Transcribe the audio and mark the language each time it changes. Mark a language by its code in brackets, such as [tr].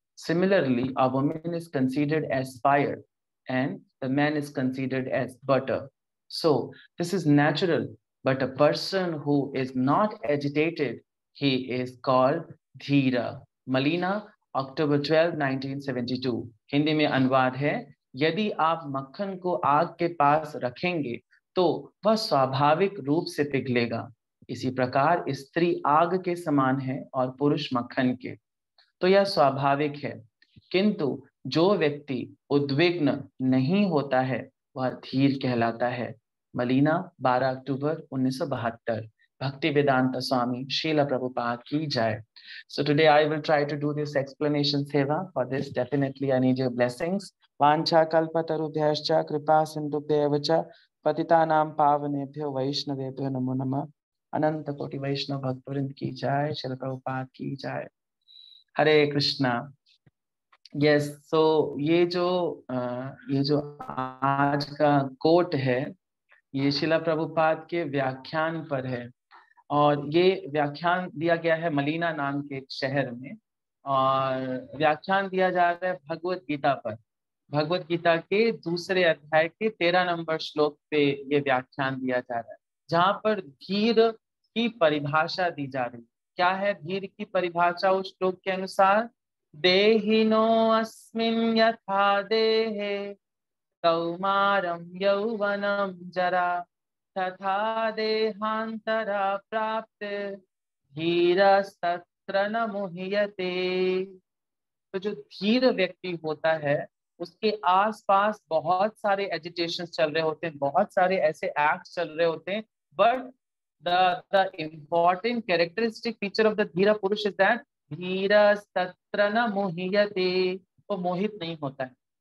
[en] Similarly, a woman is considered as fire and the man is considered as butter. So this is natural, but a person who is not agitated, he is called Dhira. Malina, October 12, 1972. [hi] Hindi में अनुवाद है, यदि आप मक्खन को आग के पास रखेंगे तो वह स्वाभाविक रूप से पिघलेगा। इसी प्रकार स्त्री आग के समान है और पुरुष मक्खन के, तो यह स्वाभाविक है। किंतु जो व्यक्ति उद्विग्न नहीं होता है वह धीर कहलाता है। मलीना, 12 अक्टूबर 1972। भक्ति वेदांत स्वामी श्रील प्रभुपाद की जय। [en] So today I will try to do this explanation seva. For this definitely I need your blessings. [sa] वांछा कल्पतरुभ्यश्च कृपा सिन्धुभ्येव च पतितानां पावनेभ्यो वैष्णवेभ्यो नमो नमः। [hi] अनंत कोटि वैष्णव भक्तवृंद की जय, श्रील प्रभुपाद की जय। हरे कृष्णा। यस, सो ये जो आज का कोट है ये शिला प्रभुपाद के व्याख्यान पर है और ये व्याख्यान दिया गया है मलीना नाम के एक शहर में और व्याख्यान दिया जा रहा है भगवत गीता पर। भगवत गीता के दूसरे अध्याय के 13 नंबर श्लोक पे ये व्याख्यान दिया जा रहा है, जहाँ पर धीर की परिभाषा दी जा रही है। क्या है धीर की परिभाषा उस श्लोक के अनुसार? [sa] देहिनो अस्मिन् यथा देहे कौमारं यौवनं जरा तथा देहांतरा प्राप्त धीरस्तत्र न मुह्यते। [hi] तो जो धीर व्यक्ति होता है उसके आसपास बहुत सारे एजिटेशन चल रहे होते हैं, बहुत सारे ऐसे एक्ट चल रहे होते हैं, [en] but the important characteristic feature of the धीरा पुरुष is that [sa] धीरस्तत्र न मुह्यते, [hi] वो मोहित नहीं होता है।